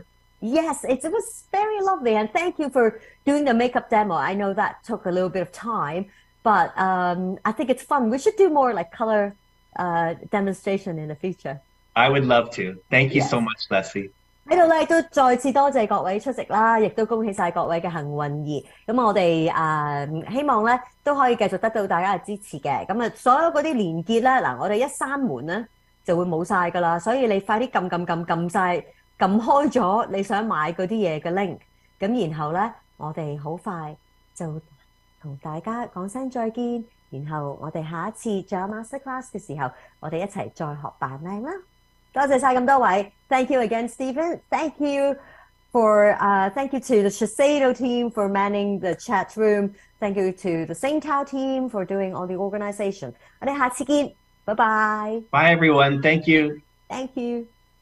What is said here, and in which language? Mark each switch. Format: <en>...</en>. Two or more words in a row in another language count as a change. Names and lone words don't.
<en>Yes, it was very lovely, and thank you for doing the makeup demo. I know that took a little bit of time, but I think it's fun. We should do more like color demonstration in the future.I would love to. Thank you so much, Leslie.</en> <yue>喺度咧都再次多謝各位出席啦，亦都恭喜晒各位嘅幸運兒。咁我哋希望咧都可以繼續得到大家嘅支持嘅。咁所有嗰啲連結咧，嗱我哋一閂門咧就會冇晒㗎啦，所以你快啲撳晒，撳開咗你想買嗰啲嘢嘅 link。咁然後咧，我哋好快就同大家講聲再見。然後我哋下一次仲有 masterclass 嘅時候，我哋一齊再學扮靚啦。多謝晒咁多位</yue> <en>，Thank you again, Stephen. Thank you to the SHISEIDO team for manning the chat room. Thank you to the SingTao team for doing all the organization.</en> <yue>我哋下次見，拜。 拜拜。</yue> <en>Bye, everyone. Thank you. Thank you.</en>